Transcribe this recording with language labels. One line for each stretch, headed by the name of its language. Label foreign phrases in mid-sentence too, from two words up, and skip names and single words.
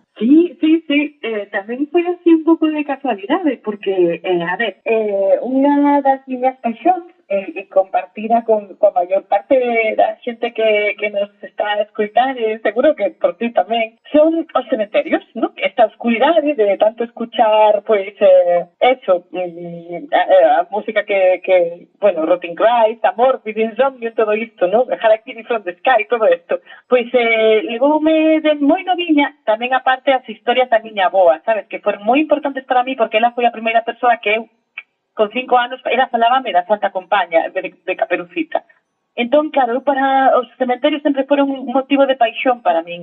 Galician: Sí, tamén foi así un pouco de casualidade, porque, unha das miñas paixóns e compartida con a maior parte da xente que nos está a escutar, e seguro que por ti tamén, son os cementerios, ¿no? Esta oscuridade de tanto escuchar, pois, a música que bueno, Rotting Christ, Amor, Insomnio, todo isto, ¿no? Hard Kitty from the Sky, todo isto. Pois levoume de moi noviña tamén a parte as historias da miña avoa, sabes, que foron moi importantes para mí porque ela foi a primeira persoa que eu con 5 anos, ela falábame da Santa Compaña de Caperucita. Entón, claro, para os cementerios sempre foron un motivo de paixón para min.